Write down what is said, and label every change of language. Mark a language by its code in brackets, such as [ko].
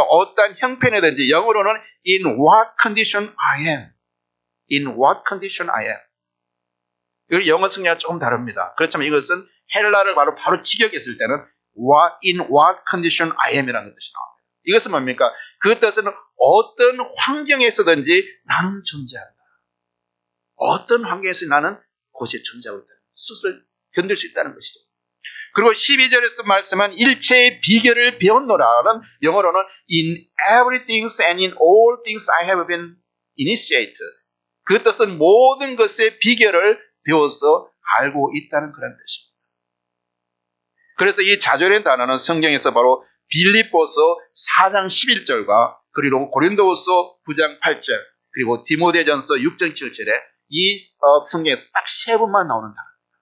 [ko] 어떠한 형편이든지, 영어로는 [en] in what condition I am. in what condition I am. [ko] 이 영어 성경과 조금 다릅니다. 그렇지만 이것은 헬라를 바로 직역했을 때는 [en] in what condition I am [ko] 이라는 뜻이 나옵니다. 이것은 뭡니까? 그 뜻은 어떤 환경에서든지 나는 존재한다. 어떤 환경에서 나는 그곳에 존재하고 있다. 스스로 견딜 수 있다는 것이죠. 그리고 12절에서 말씀한 일체의 비결을 배웠노라는 영어로는 [en] in everything and in all things I have been initiated. [ko] 그 뜻은 모든 것의 비결을 배워서 알고 있다는 그런 뜻입니다. 그래서 이 자족이라는 단어는 성경에서 바로 빌립보서 4장 11절과 그리고 고린도후서 9장 8절 그리고 디모데전서 6장 7절에 이 성경에서 딱 3번만 나오는 단어입니다.